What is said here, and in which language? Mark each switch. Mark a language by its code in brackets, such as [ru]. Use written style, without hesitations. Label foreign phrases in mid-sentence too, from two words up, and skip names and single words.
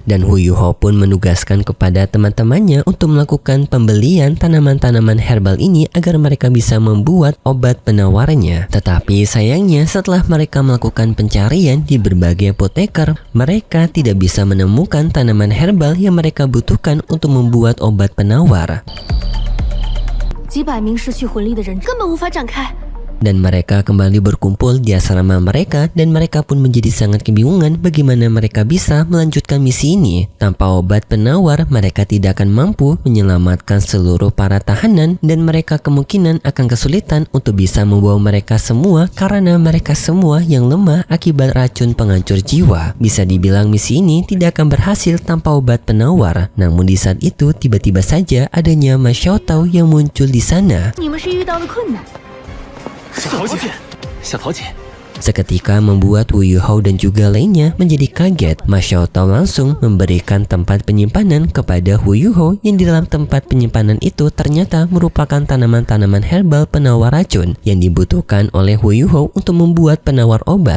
[id] Dan Hu Yuhou pun menugaskan kepada teman-temannya untuk melakukan pembelian tanaman-tanaman herbal ini agar mereka bisa membuat obat penawarnya. Tetapi sayangnya setelah mereka melakukan pencarian di berbagai apoteker, mereka tidak bisa menemukan tanaman herbal yang mereka butuhkan untuk membuat obat penawar. [zh] 几百名失去魂力的人根本无法展开。 [id] Dan mereka kembali berkumpul di asrama mereka, dan mereka pun menjadi sangat kebingungan bagaimana mereka bisa melanjutkan misi ini. Tanpa obat penawar, mereka tidak akan mampu menyelamatkan seluruh para tahanan, dan mereka kemungkinan akan kesulitan untuk bisa membawa mereka semua karena mereka semua yang lemah akibat racun penghancur jiwa. Bisa dibilang misi ini tidak akan berhasil tanpa obat penawar. Namun di saat itu tiba-tiba saja adanya Ma Xiaotao yang muncul di sana. [zh] 你们是遇到了困难。小桃姐，小桃姐， [id] Seketika membuat Wu Yuhou dan juga lainnya menjadi kaget. Ma Xiaotao langsung memberikan tempat penyimpanan kepada Hu Yuhou, yang di dalam tempat penyimpanan itu ternyata merupakan tanaman-tanaman herbal penawar racun yang dibutuhkan oleh Hu Yuhou untuk membuat penawar obat.